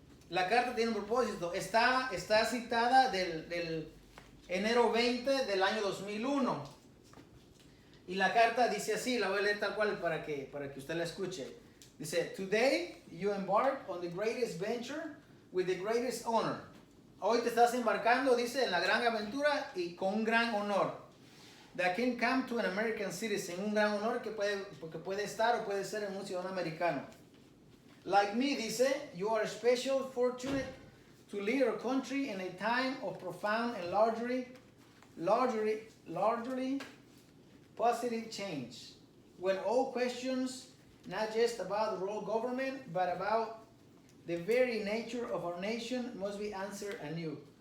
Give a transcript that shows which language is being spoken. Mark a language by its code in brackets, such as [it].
[es] La carta tiene un propósito. Está citada del enero 20 del año 2001. Y la carta dice así, la voy a leer tal cual para que usted la escuche. Dice, [en] Today you embark on the greatest venture with the greatest honor. [es] Hoy te estás embarcando, dice, en la gran aventura y con un gran honor. [en] That can come to an American citizen. [es] Un gran honor porque puede estar o puede ser en un ciudadano americano. [en] Like me, [es] dice, [en] you are special, fortunate to lead our country in a time of profound and largely positive change. When all questions, not just about the world government, but about the very nature of our nation, must be answered anew.